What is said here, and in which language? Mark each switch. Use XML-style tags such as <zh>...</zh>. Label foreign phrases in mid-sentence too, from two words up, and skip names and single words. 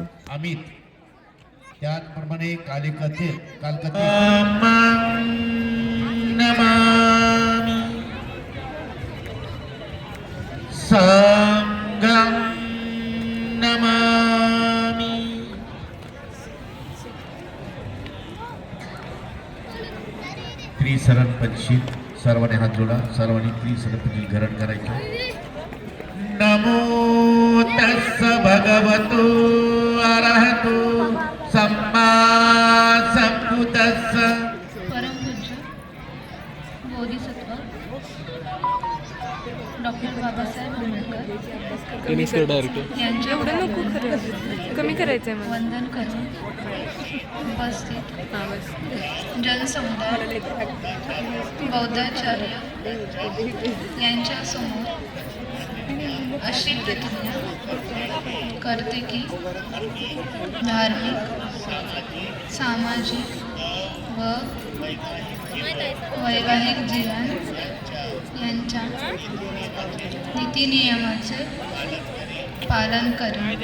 <mr>अमित त्याचप्रमाणे कालकथित</mr> <pi>नमामि संगम नमामि.</pi> <mr>त्रिसरण पंचशील सर्वांनी हात जोडा. सर्वांनी त्रिसरण पंचशील ग्रहण करायचं.</mr> <pi>नमो तस्स भगवतो अरहतो सम्मा संबुद्धस्स.</pi> <mr>परमपूज्य बोधिसत्व डॉक्टर बाबासाहेब आंबेडकर यांच्या कमी करायचं आहे वंदन करून उपस्थित जनसमुदाय बौद्धाचार्य यांच्या समोर अशी प्रतिज्ञा करते की धार्मिक, सामाजिक व वैवाहिक जीवन यांच्या नीतिनियमाचे पालन करेन.</mr>